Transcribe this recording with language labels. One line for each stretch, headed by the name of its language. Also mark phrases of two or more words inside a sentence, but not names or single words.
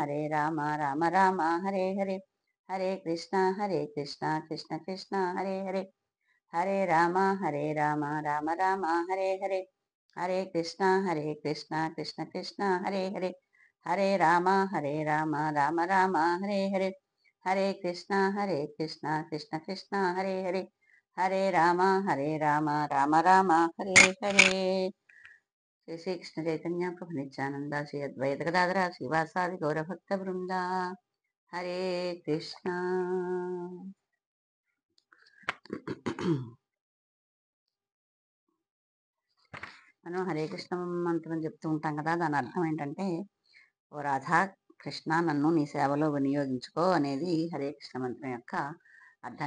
Sanskrit: రామ రామ హరే హరే, హరే కృష్ణ కృష్ణ కృష్ణ హరే హరే, హరే రామ రామ రామ హరే హరే, హరే కృష్ణ కృష్ణ కృష్ణ హరే హరే, హరే రామ రామ రామ హరే హరే, హరే కృష్ణ కృష్ణ కృష్ణ హరే హరే, హరే రామ రామ రామ హరే హరే. శ్రీ శ్రీకృష్ణ చైతన్య ప్రభు నిత్యానంద శ్రీ అద్వైత గదాధర శ్రీవాసాది గౌరభక్త బృంద. హరే కృష్ణ.
Telugu: మనం హరే కృష్ణ మంత్రం చెప్తూ ఉంటాం కదా, దాని అర్థం ఏంటంటే, ఓ రాధా కృష్ణ నన్ను నీ సేవలో వినియోగించుకో అనేది హరే కృష్ణ మంత్రం యొక్క అర్థం.